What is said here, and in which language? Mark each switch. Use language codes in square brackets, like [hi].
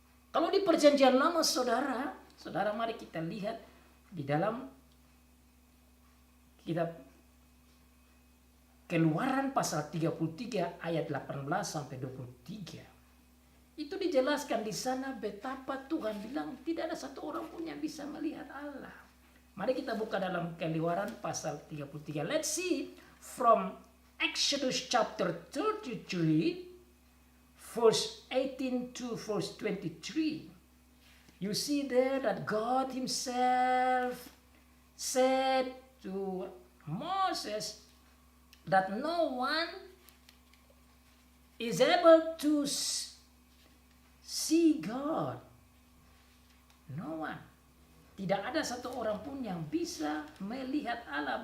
[id] Kalau di perjanjian lama saudara mari kita lihat di dalam kitab Keluaran pasal 33 ayat 18 sampai 23. Itu dijelaskan di sana betapa Tuhan bilang tidak ada satu orang pun yang bisa melihat Allah. Mari kita buka dalam Keluaran pasal 33. [en] Let's see from Exodus chapter 33 verse 18 to verse 23. You see there that God himself said to Moses that no one is able to see God. No one. [id] Tidak ada satu orang pun yang bisa melihat Allah.